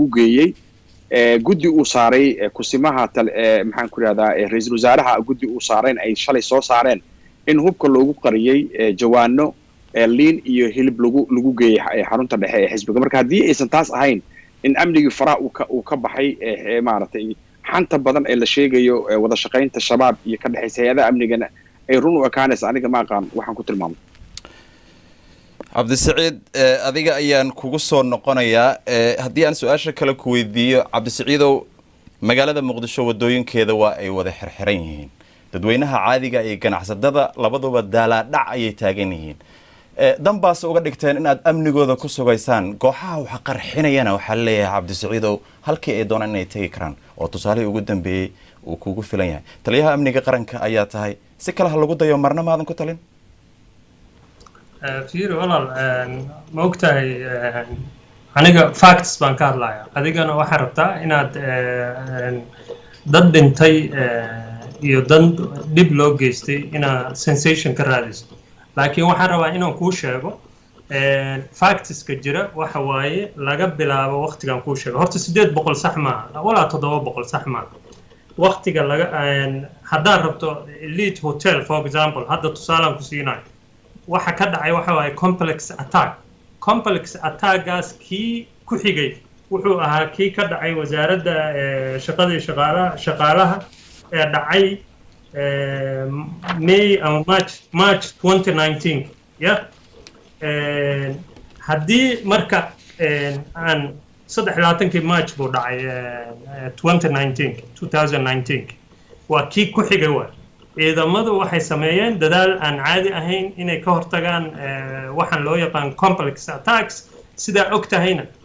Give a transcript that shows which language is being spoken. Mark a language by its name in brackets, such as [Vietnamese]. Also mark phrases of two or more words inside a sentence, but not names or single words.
[Somali] geeyay guddi uu saaray kusimaha maxaan ku raahdaa ra'iisul wasaaraha guddi uu saareen ay shalay soo saareen in hubka loogu qariyay jawaano liin iyo hilib lagu geeyay xarunta dhexe ee xisbiga marka haddii aysan taas ahayn in amnigii faraha uu ka baxay maaragtay xanta badan ee la sheegayo wada shaqaynta shabaab iyo ka dhaxaysa hay'adaha amnigana ay run u ekaanaysa aniga ma aqaan waxaan ku tilmaamay عبد السعيد adiga ayaan kugu soo noqonayaa haddii aan su'aasha kale ku weydiiyo عبد السعيد magaalada Muqdisho wadooyinkeeda waa ay wada xirxiran yihiin dadweynaha caadiga iyo ganacsatada labaduba daala dhac ay taagan yihiin danbaas uga dhigteen in aad amnigooda ku sugaysaan kooxaha waxa qarxinayana waxa leeyahay عبد السعيد halkii ay doonaan inay tagi karaan oo tusaale ugu dambeeyay uu kugu filan yahay taliyaha amniga qaranka ayaa tahay si kale lagu dayo marna maadan ku talin fiir walaal ma ogtahay aniga facts baan ka hadlayaa adigana waxaan rabtaa inaad dad dhintay iyo dan dhib loo geystay inaad sensation ka raadiso laakiin waxaan rabaa inaan kuu sheego factiska jira waxa waaye laga bilaabo waqtigan kuu sheego horta 800 sax maaha walaa 700 sax maaha waqtiga laga haddaad rabto elite hotel [English] for example [Somali] hadda tusaalaan ku siinayo waxa ka dhacay waxa waaye [English] complex attackgaas [Somali] kii ku xigay wuxuu ahaa kii ka dhacay wasaaradda shaqadii shaqaalaha ee dhacay May ama March 2019 yeah haddii marka aan 23 March buu dhacay 2019 waa kii ku xigay waa ciidamadu waxay sameeyeen dadaal aan caadi ahayn inay ka hortagaan waxaan loo yaqaan [English] complex attacks [Somali] sida og tahayna